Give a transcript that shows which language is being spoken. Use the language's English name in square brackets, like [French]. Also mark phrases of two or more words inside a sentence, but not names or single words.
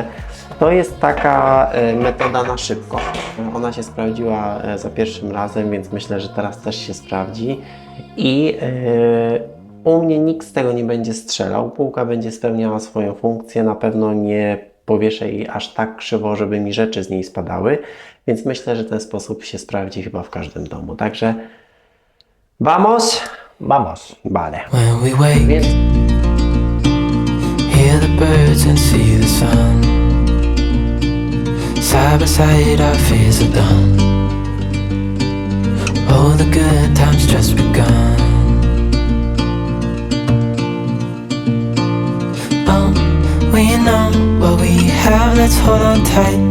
[Polish] To jest taka metoda na szybko. Ona się sprawdziła za pierwszym razem, więc myślę, że teraz też się sprawdzi. I u mnie nikt z tego nie będzie strzelał. Półka będzie spełniała swoją funkcję. Na pewno nie powieszę jej aż tak krzywo, żeby mi rzeczy z niej spadały. Więc myślę, że ten sposób się sprawdzi chyba w każdym domu. [Spanish] Także vamos! Vamos! Vale. [Polish] Więc... [English] Hear the birds and see the sun. Side by side our fears are done. Oh, the good times just begun. We know what we have, let's hold on tight.